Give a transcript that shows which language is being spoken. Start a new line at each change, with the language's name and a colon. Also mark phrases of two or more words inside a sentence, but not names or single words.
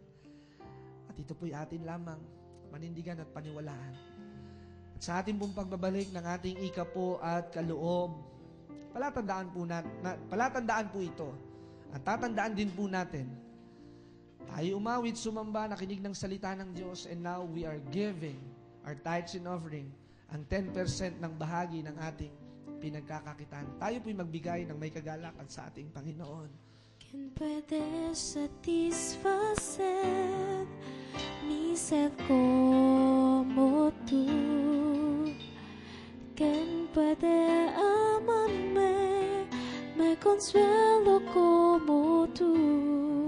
Filipino: At ito po'y atin lamang panindigan at paniwalaan. At sa ating pong pagbabalik ng ating ikapo at kaloob, palatandaan po ito. At tatandaan din po natin, tayo umawit, sumamba, nakinig ng salita ng Diyos,
English: and now we are giving our tithes and offering,
Filipino: ang 10% ng bahagi ng ating pinagkakakitaan. Tayo po'y magbigay ng may kagalakan sa ating Panginoon.
Spanish: ¿Quién puede satisfacer mi sed como tú? ¿Quién puede amarme, me consuelo como tú?